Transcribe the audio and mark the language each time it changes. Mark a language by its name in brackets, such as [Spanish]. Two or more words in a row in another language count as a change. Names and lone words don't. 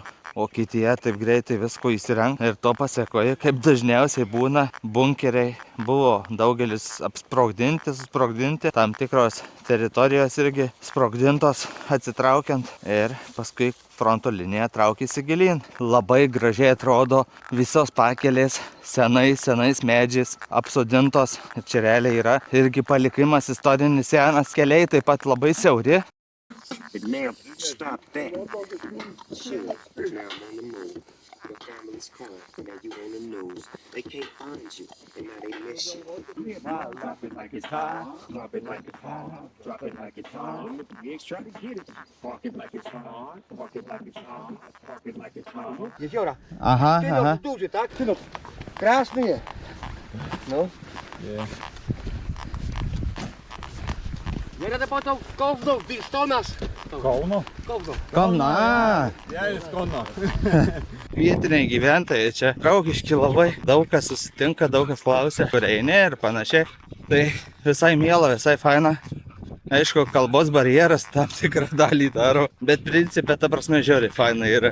[Lithuanian] Vokietija taip greitai visko įsirenka ir to pasekoje, kaip dažniausiai būna, bunkeriai buvo daugelis apsprogdinti, susprogdinti, tam tikros teritorijos irgi sprogdintos atsitraukiant ir paskui fronto linija traukėsi gilyn. Labai gražiai atrodo visos pakelės senais medžiais apsodintos. Ir čia realiai yra irgi palikimas istorinis senas, keliai taip pat labai siauri. [English] But now, stop that. Sure, now I'm on the move. Your family's calling, now you on the news. They can't find you, and now they miss you. Drop it like it's hot, drop it like it's hot, drop it like it's hot. Let the gigs try to get it. Park it like it's hot, park it like it's hot, park it like it's hot. [Polish] Jeziora. Aha. Duży, tak? Krasny jest. No. Jedę po tą Kowno, Bilstonas. Kauno. Kowno. Kauno. Kauno. [Lithuanian] Vietiniai gyventojai čia draugiški labai, daug kas susitinka, daug kas klausia, kur eini ir panašiai. Tai visai miela, visai faina. Aišku, kalbos barjeras tam tikrą dalį daro, bet principė, ta prasme, žiauriai faina yra.